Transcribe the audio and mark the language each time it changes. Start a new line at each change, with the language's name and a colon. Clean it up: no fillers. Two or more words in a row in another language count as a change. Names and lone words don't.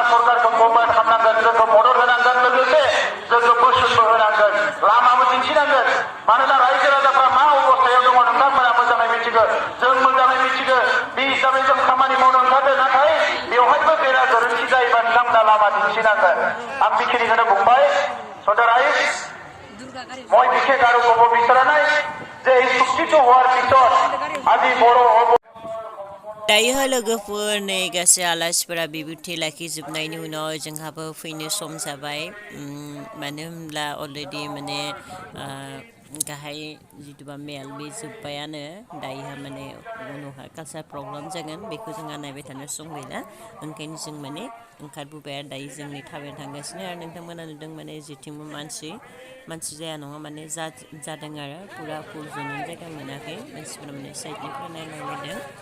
Bodo: सरकारखौ कभार खालामनांगोन जोंखौ मदद होनांगोन लोगोसे जोंखौ बोसोनबो होनांगोन लामाबो दिन्थिनांगोन मानोना रायजो राजाफ्रा मा अबस्थायाव दङ नोंथांमोना मोजाङै मिथिगौ जों मोजाङै मिथिगौ बे हिसाबै जों खामानि मावनो ओंखारदों नाथाय बेवहायबो बेरा गोरोन्थि जायोबा नोंथांमोना लामा दिन्थिनांगोन आं बेखिनिखौनो बुंबाय सदाराय
Assamese: মই বিশেষ আৰু ক'ব বিচৰা নাই যে এই চুক্তিটো হোৱাৰ পিছত আজি বৰ'
Bodo: दायो लोगोफोर नै गासै आलासिफोरा बिबुंथि लाखिजोबनायनि उनाव जोंहाबो फैनो सम जाबाय मानो होनब्ला अलरेडि माने गाहाय जिथुबा मेल बे जोब्बायानो दायोहा माने उनावहा
English: culture program
Bodo: जागोन बेखौ जोंहा नायबाय थानो सम गैला ओंखायनो जों माने ओंखारबोबाय आरो दायो जोंनि थाबायनो थांगासिनो आरो नोंथांमोना नुदों माने जेथिंबो मानसि जाया नङा माने जादों आरो पुरा फुल जनो जायगा मोनाखै मानसिफोरा माने साइडनिफ्राय नायलांलायदों